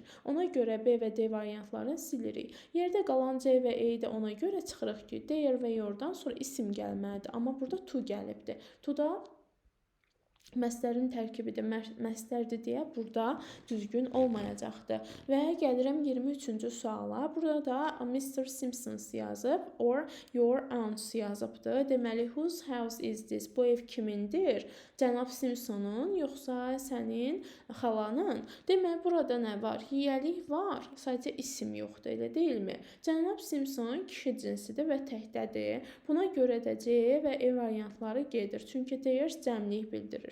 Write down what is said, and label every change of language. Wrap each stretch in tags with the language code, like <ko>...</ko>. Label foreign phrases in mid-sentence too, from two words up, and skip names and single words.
<az>Ona görə B və D variantlarını silirik. Yerdə qalan C və E-yi də ona görə çıxırıq ki, their və yourdan sonra isim gəlməlidir. Amma burada to gəlibdir. To da məslərin tərkibidir, məslərdir deyə burada düzgün olmayacaqdır. Və gəlirəm 23-cü suala. Burada da Mr. Simpsons yazıb,</az> <en>or your aunt yazıbdır.</en> <az>Deməli,</az> <en>whose house is this?</en> <az>Bu ev kimindir? Cənab Simpsonun, yoxsa sənin xalanın? Deməli, burada nə var? Yiyəlik var, sadəcə isim yoxdur, elə deyilmi? Cənab Simpson kişi cinsidir və təkdədir. Buna görə də C və E variantları gedir. Çünki their cəmlik bildirir.</az>